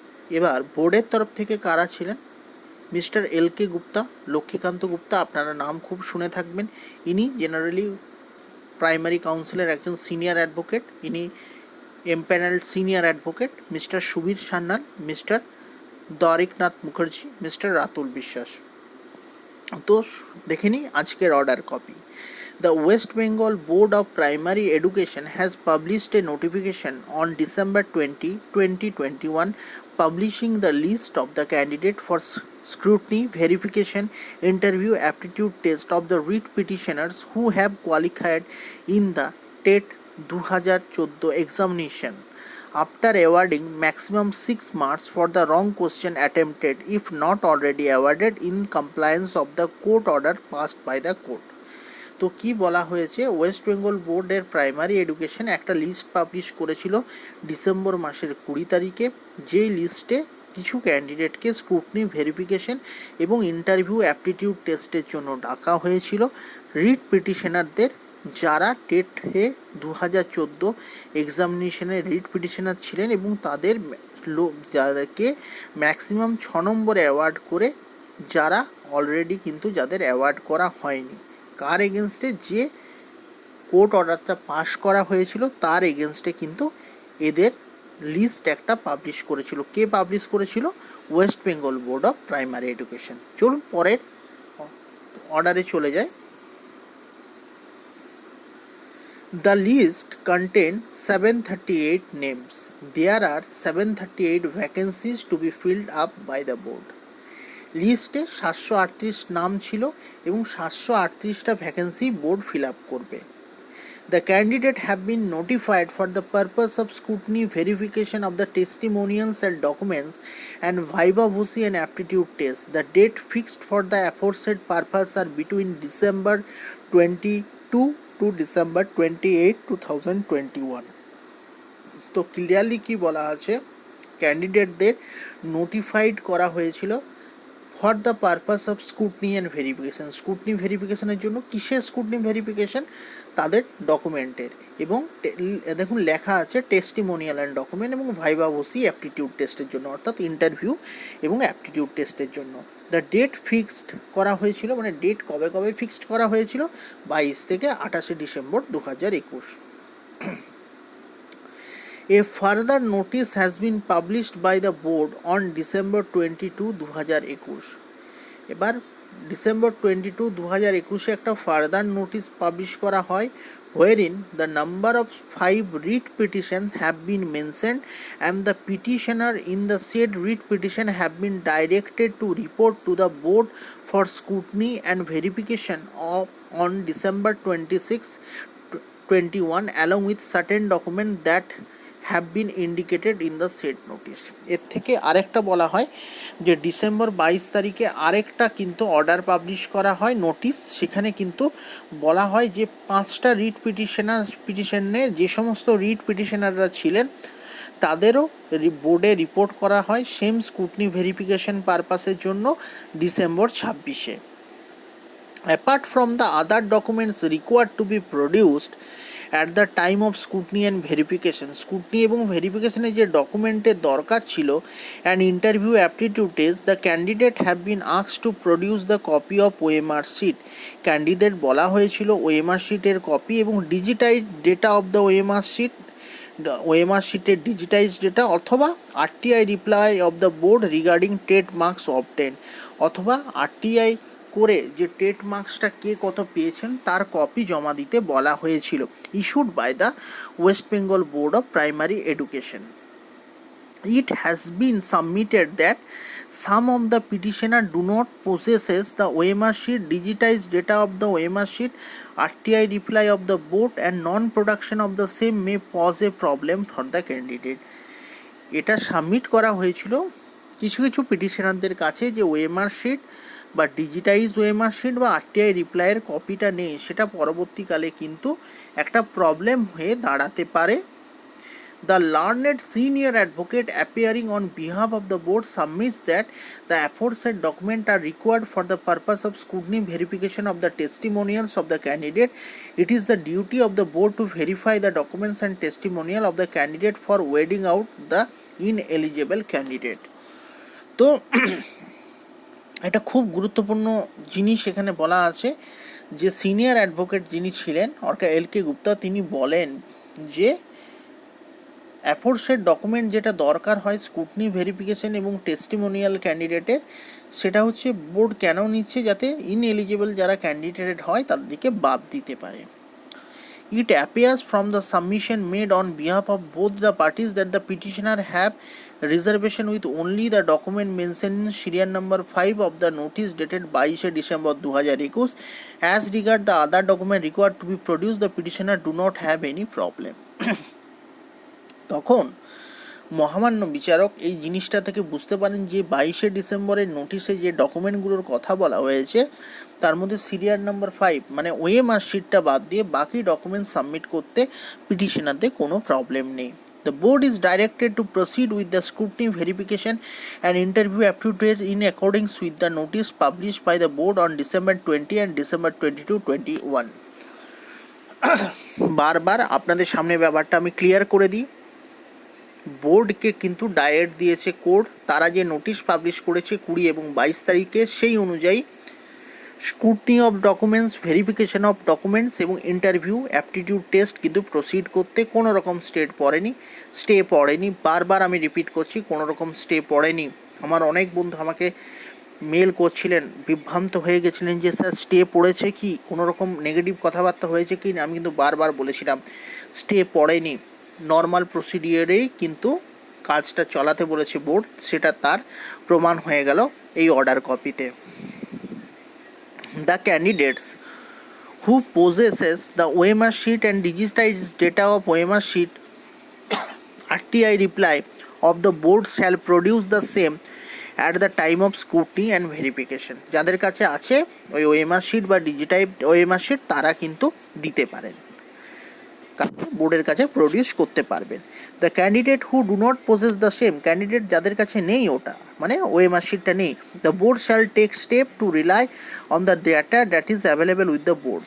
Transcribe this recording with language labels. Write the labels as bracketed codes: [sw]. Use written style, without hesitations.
[bn] এবার বোর্ডের তরফ থেকে কারা ছিলেন? মিস্টার LK গুপ্তা, লক্ষ্মীকান্ত গুপ্তা, আপনারা নাম খুব শুনে থাকবেন। ইনি জেনারেলি প্রাইমারি কাউন্সিলের একজন সিনিয়র অ্যাডভোকেট, ইনি empanelled senior advocate. Mister Subir Sanyal, mister দ্বারিকনাথ Mukherjee, mister Ratul বিশ্বাস। তো দেখে নিই আজকের order copy. [en] The West Bengal Board of Primary Education has published a notification on December 20, 2021 publishing the list of the candidate for scrutiny, verification, interview, aptitude test of the writ petitioners who have qualified in the TET 2014 examination after awarding maximum 6 marks for the wrong question attempted if not already awarded in compliance of the court order passed by the court. [bn] তো কি বলা হয়েছে, West Bengal বোর্ডের primary education একটা list publish করেছিল December মাসের 20 তারিখে, যেই লিস্টে কিছু ক্যান্ডিডেটকে স্ক্রুটনি, ভেরিফিকেশন এবং ইন্টারভিউ অ্যাপটিটিউড টেস্টের জন্য ডাকা হয়েছিল। রিট পিটিশনারদের যারা টেটে 2014 এক্সামিনেশনের রিট পিটিশনার ছিলেন এবং তাদের যাদেরকে ম্যাক্সিমাম 6 নম্বরে অ্যাওয়ার্ড করে, যারা অলরেডি কিন্তু যাদের অ্যাওয়ার্ড করা হয়নি, কার এগেনস্টে যে কোর্ট অর্ডারটা পাস করা হয়েছিল তার এগেনস্টে কিন্তু এদের লিস্ট একটা পাবলিশ করেছিল। কে পাবলিশ করেছিল? West Bengal board of primary education. চলুন পরের অর্ডারে চলে যায়। [en] The list contained 738 names. There are 738 vacancies to be filled up by the board. [bn] লিস্টে 738 নাম ছিল এবং 738টা ভ্যাকেন্সি বোর্ড ফিল আপ করবে। [en] The candidate have been notified for the purpose of scrutiny, verification of the testimonials and documents and viva voce and aptitude test. The date fixed for the aforesaid purpose are between December 22 to December 28, 2021. [bn] তো clearly কি বলা আছে, ক্যান্ডিডেটদের notified করা হয়েছিল [en] For the purpose of scrutiny and verification. [bn] Scrutiny ভেরিফিকেশানের জন্য কিসের scrutiny verification? তাদের ডকুমেন্টের। এবং দেখুন লেখা আছে টেস্টিমোনিয়াল অ্যান্ড ডকুমেন্ট এবং ভাইবা ভোসি অ্যাপটিটিউড টেস্টের জন্য, অর্থাৎ ইন্টারভিউ এবং অ্যাপটিটিউড টেস্টের জন্য। দ্য ডেট ফিক্সড করা হয়েছিল, মানে ডেট কবে কবে ফিক্সড করা হয়েছিল, 22 থেকে 28 December 2021। [en] A further notice has been published by the board on December 22, 2021। [bn] এবার ডিসেম্বর 22, 2021 একটা ফার্দার নোটিস পাবলিশ করা হয়, [en] wherein the number of 5 writ petitions have been mentioned and the petitioner in the said writ petition have been directed to report to the board for scrutiny and verification on December 26, 21 along with certain documents that have been indicated in the set notice. [bn] এর থেকে আরেকটা বলা হয় যে December 22 তারিখে আরেকটা কিন্তু order publish করা হয়, নোটিশ। সেখানে কিন্তু বলা হয় যে 5টা রিট পিটিশনে যে সমস্ত রিট পিটিশনাররা ছিলেন তাদেরও বোর্ডে রিপোর্ট করা হয় সেম স্ক্রুটনি ভেরিফিকেশন পারপাসের জন্য December 26-এ। [en] Apart from the other documents required to be produced at the time of scrutiny and verification, scrutiny [bn] এবং ভেরিফিকেশনের যে ডকুমেন্টের দরকার ছিল [en] and interview aptitude test, the candidate have been asked to produce the copy of OMR sheet। [bn] Candidate বলা হয়েছিল OMR sheet-এর copy এবং digitised [en] data of the OMR sheet, [bn] OMR sheet-এর digitised data, অথবা RTI [en] reply of the board regarding TET marks obtain, [bn] অথবা RTI করে যে TET মার্কসটা কে কত পেয়েছেন তার কপি জমা দিতে বলা হয়েছিল, [en] Issued by the West Bengal board of primary education. It has been submitted that some of the petitioner do not possesses the OMR sheet, digitized data of the OMR sheet, RTI reply of the board and non-production of the same may pose a problem for the candidate। [bn] এটা submit করা হয়েছিল কিছু কিছু পিটিশনারদের কাছে যে OMR sheet বা digitise OMR sheet বা RTI রিপ্লাইয়ের কপিটা নেই, সেটা পরবর্তীকালে কিন্তু একটা প্রবলেম হয়ে দাঁড়াতে পারে। [en] The learned senior advocate appearing on behalf of the board submits that the aforesaid documents are required for the purpose of scrutiny verification of the testimonials of the candidate. It is the duty of the board to verify the documents and testimonial of the candidate for weeding out the ineligible candidate। [bn] তো এটা খুব গুরুত্বপূর্ণ জিনিস এখানে বলা আছে যে senior advocate যিনি ছিলেন অর্থাৎ LK গুপ্তা, তিনি বলেন যে অ্যাফোরসেড ডকুমেন্ট যেটা দরকার হয় স্ক্রুটনি ভেরিফিকেশন এবং টেস্টিমোনিয়াল ক্যান্ডিডেটের, সেটা হচ্ছে বোর্ড কেন নিচ্ছে, যাতে ইনএলিজিবল যারা ক্যান্ডিডেট হয় তাদেরকে বাদ দিতে পারে। [en] It appears from the submission made on behalf of both the parties that the petitioner have reservation with only the document mentioned in serial number 5 of the notice dated 22 December 2021. As regard the other document required to be produced, the petitioner do not have any problem। [bn] তখন মহামান্য বিচারক এই জিনিসটা থেকে বুঝতে পারেন যে 22 ডিসেম্বরের নোটিশে যে ডকুমেন্টগুলোর কথা বলা হয়েছে তার মধ্যে সিরিয়াল নাম্বার 5 মানে OMR শিটটা বাদ দিয়ে বাকি ডকুমেন্ট সাবমিট করতে পিটিশনারদের কোনো প্রবলেম নেই। [en] The board is directed to proceed with the scrutiny verification and interview aptitude in accordance with the notice published by the board on December 20 and December 22, 21। [bn] বারবার আপনাদের সামনে ব্যাপারটা আমি ক্লিয়ার করে দিই, বোর্ডকে কিন্তু ডাইরেক্ট দিয়েছে কোর্ট, তারা যে নোটিশ পাবলিশ করেছে 20 এবং 22 তারিখে সেই অনুযায়ী scrutiny of documents, verification of documents এবং ইন্টারভিউ অ্যাপটিটিউড টেস্ট কিন্তু প্রসিড করতে কোনো রকম স্টে পড়েনি। বারবার আমি রিপিট করছি, কোনো রকম স্টে পড়েনি। আমার অনেক বন্ধু আমাকে মেল করছিলেন, বিভ্রান্ত হয়ে গেছিলেন যে স্যার স্টে পড়েছে কি, কোনো রকম নেগেটিভ কথাবার্তা হয়েছে কি না। আমি কিন্তু বারবার বলেছিলাম স্টে পড়েনি, নর্মাল প্রসিডিওরেই কিন্তু কাজটা চালাতে বলেছে বোর্ড, সেটা তার প্রমাণ হয়ে গেল এই অর্ডার কপিতে। [en] The candidates who possesses the OMR sheet and digitized data of OMR sheet, RTI reply of the board shall produce the same at the time of scrutiny and verification। [bn] যাদের কাছে আছে ওই OMR sheet বা digitised OMR sheet তারা কিন্তু দিতে পারেন, বোর্ডের কাছে প্রডিউস করতে পারবেন। [en] the candidate who do not possess the same, [bn] candidate যাদের কাছে নেই ওটা মানে OMR শিটটা নেই, [en] The board shall take step to rely on the data that is available with the board.